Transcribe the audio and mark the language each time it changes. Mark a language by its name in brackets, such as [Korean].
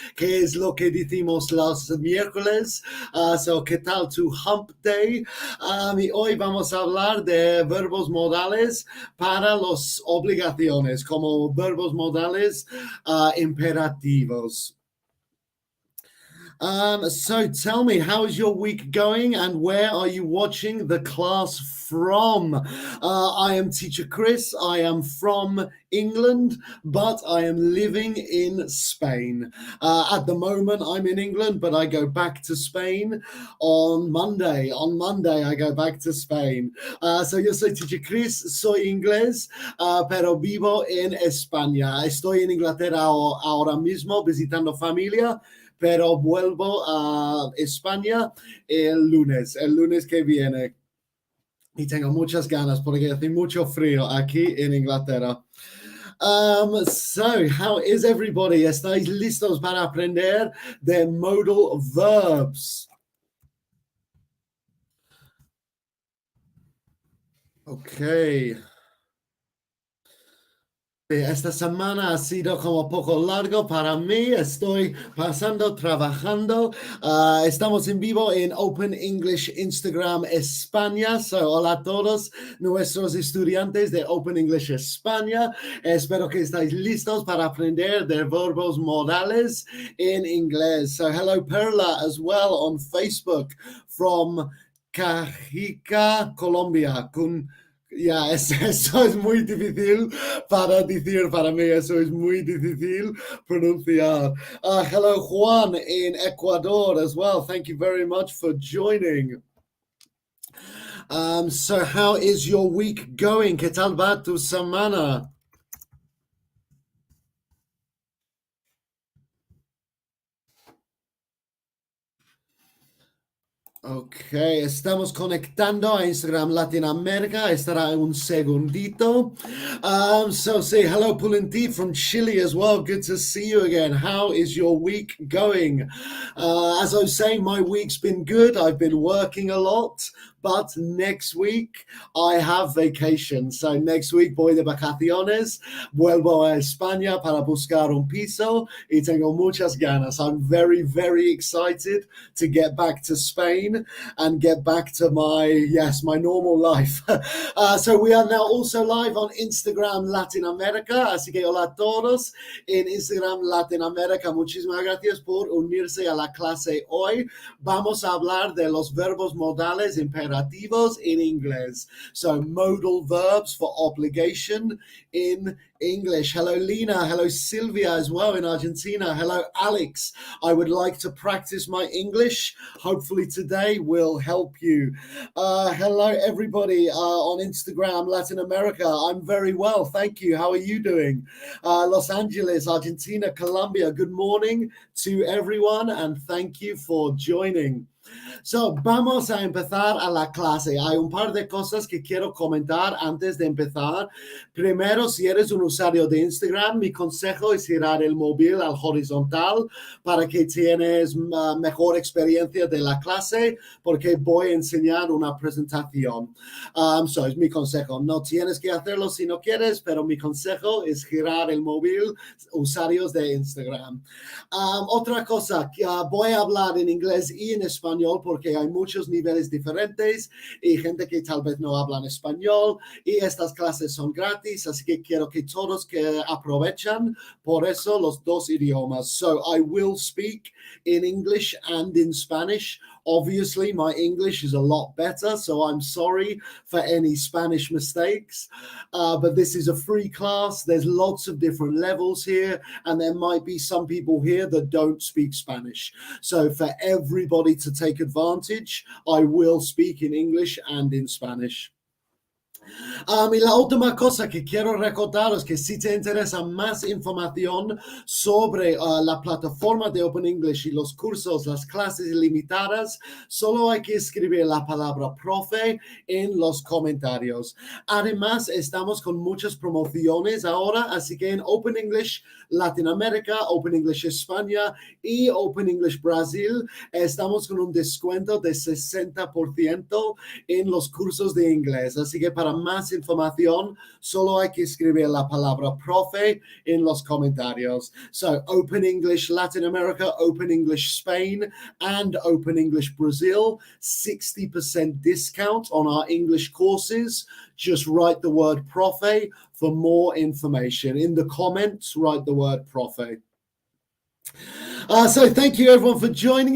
[Spanish] ¿Qué es lo que decimos los miércoles? ¿Qué tal tu hump day? Y hoy vamos a hablar de verbos modales para las obligaciones, como verbos modales imperativos. [English] So tell me, how is your week going and where are you watching the class from? I am teacher Chris. I am from England, but I am living in Spain. At the moment, I'm in England, but I go back to Spain on Monday. On Monday, I go back to Spain. [Spanish] So yo soy teacher Chris, soy inglés, pero vivo en España. Estoy en Inglaterra ahora mismo visitando familia, pero vuelvo a España el lunes que viene. Y tengo muchas ganas porque hace mucho frío aquí en Inglaterra. [English] So, how is everybody? [Spanish] ¿Estáis listos para aprender de modal verbs? [English] Okay. [Spanish] Esta semana ha sido como poco largo para mí. Estoy pasando, trabajando. Estamos en vivo en Open English Instagram España. So, hola a todos nuestros estudiantes de Open English España. Espero que estáis listos para aprender de verbos modales en inglés. [English] So, hello Perla as well on Facebook from Cajica, Colombia. [Spanish] Ya, eso es muy difícil para decir para mí, eso es muy difícil pronunciar. [English] Hello, Juan in Ecuador as well. Thank you very much for joining. So how is your week going? [Spanish] ¿Qué tal va tu semana? Ok, estamos conectando a Instagram Latinoamérica. Estará un segundito. [English] So say hello, Pulenti from Chile as well. Good to see you again. How is your week going? As I was saying, my week's been good. I've been working a lot, but next week I have vacation. So next week [Spanish] voy de vacaciones. Vuelvo a España para buscar un piso y tengo muchas ganas. [English] I'm very, very excited to get back to Spain and get back to my normal life. So we are now also live on Instagram Latin America, [Spanish] así que hola a todos en [English] Instagram Latin America. [Spanish] Muchísimas gracias por unirse a la clase hoy. Vamos a hablar de los verbos modales imperativos en inglés. [English] So modal verbs for obligation in English. Hello, Lena. Hello, Sylvia as well in Argentina. Hello, Alex. I would like to practice my English. Hopefully today will help you. Hello, everybody on Instagram, Latin America. I'm very well. Thank you. How are you doing? Los Angeles, Argentina, Colombia. Good morning to everyone and thank you for joining. [Spanish] So, vamos a empezar a la clase. Hay un par de cosas que quiero comentar antes de empezar. Primero, si eres un usuario de Instagram, mi consejo es girar el móvil al horizontal para que tienes mejor experiencia de la clase, porque voy a enseñar una presentación. So, es mi consejo. No tienes que hacerlo si no quieres, pero mi consejo es girar el móvil, usuarios de Instagram. Otra cosa, voy a hablar en inglés y en español porque hay muchos niveles diferentes y gente que tal vez no hablan español y estas clases son gratis, así que quiero que todos que aprovechan por eso los dos idiomas. [English] So I will speak in English and in Spanish. Obviously, my English is a lot better, so I'm sorry for any Spanish mistakes. But this is a free class. There's lots of different levels here, and there might be some people here that don't speak Spanish. So for everybody to take advantage, I will speak in English and in Spanish. [Spanish] Y la última cosa que quiero recordaros es que si te interesa más información sobre la plataforma de Open English y los cursos, las clases ilimitadas, solo hay que escribir la palabra profe en los comentarios. Además, estamos con muchas promociones ahora, así que en Open English Latinoamérica, Open English España y Open English Brasil estamos con un descuento de 60% en los cursos de inglés. Así que para más información, solo hay que escribir la palabra profe en los comentarios. [English] So, Open English Latin America, Open English Spain, and Open English Brazil, 60% discount on our English courses. Just write the word profe for more information. In the comments, write the word profe. So thank you everyone for joining.